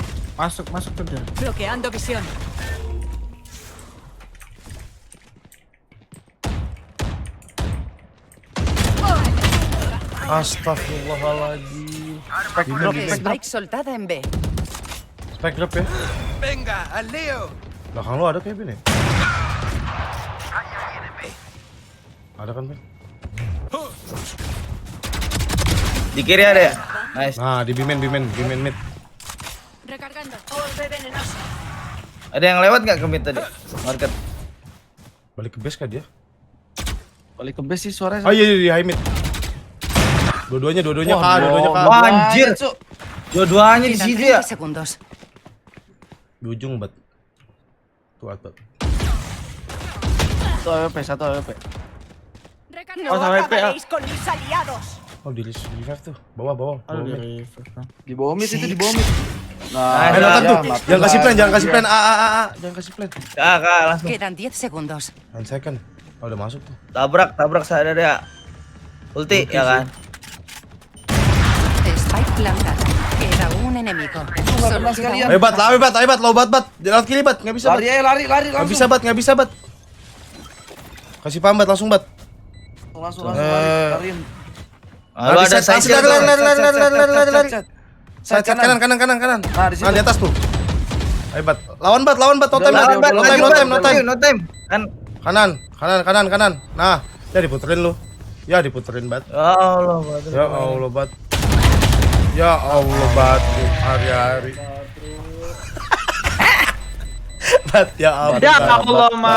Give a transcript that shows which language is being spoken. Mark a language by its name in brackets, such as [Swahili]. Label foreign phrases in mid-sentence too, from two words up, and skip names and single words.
[Indonesian] Masuk tuh dia. [Spanish] Bloqueando visión. [Indonesian] Astagfirullahaladzim. [Spanish] Spike soltada en B. [English] Spike drop ya. [Spanish] Venga, al lío. [Indonesian] Belakang lu ada kayak Ben ya? Ada kan Ben? Di kiri ada ya? Nice. Nah di bimen mid. [Spanish] Recargando. [Indonesian] Ada yang lewat nggak ke mid tadi? Market. Balik ke base kah dia? Balik ke base sih suaranya. Oh iya di high mid. Dua-duanya kah, Wah, anjir. Dua-duanya di [Spanish] Quedan [Indonesian] situ ya. [Spanish] 30 segundos. [Indonesian] Di ujung bat. Tuh bat. Satu AWP. [Spanish] No acabaréis con mis aliados. [Indonesian] Oh di revive tuh. Bawah. Aduh, Bawah mid. dari [English] first round. [Indonesian] Di bawah mid itu, di bawah mid. Nah, Nonton tuh. mati Jangan kasih lah. plan. Jangan kasih plan. Kakak langsung [Spanish] Quedan 10 segundos. [Indonesian] 1 second. Oh, udah masuk tuh. tabrak sadar ya. Ulti ya kan. [Spanish] Spike plantada. Queda un enemigo. Solo queda [Indonesian] Ayo bat, low bat. Jangan kiri bat, enggak bisa bat. Lari Enggak bisa bat. Kasih paham bat, langsung bat. langsung lariin. Lu ada side Lari. Set. Side kanan. Nah, di situ. Nah, di atas tuh. Ayo bat. Lawan bat, [English] no time. No time. [Indonesian] Kan Kanan. Nah, ya diputerin lu. Ya diputerin bat. ya Allah, Batu. Ya Allah bat. Hari-hari. Bat ya Allah. Ya Allah, Ma.